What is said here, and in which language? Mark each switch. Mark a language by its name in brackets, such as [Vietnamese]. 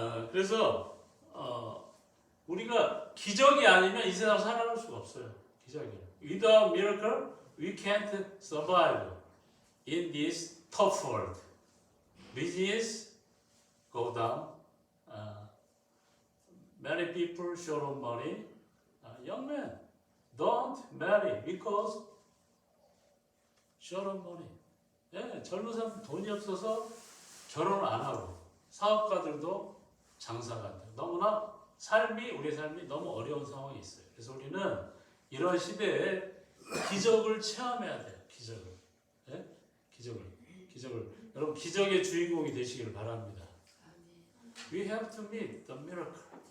[Korean] 그래서 우리가 기적이 아니면 이 세상 살아갈 수가 없어요. 기적이. [English] Without miracle, we can't survive in this tough world. Business go down. Many people short of money. Young men don't marry because short of money. [Korean] 젊은 사람 돈이 없어서 결혼 안 하고 사업가들도 장사가 안 돼요. 너무나 우리의 삶이 너무 어려운 상황이 있어요. 그래서 우리는 이런 시대에 기적을 체험해야 돼요. 기적을. 여러분 기적의 주인공이 되시기를 바랍니다. [English] We have to meet the miracle.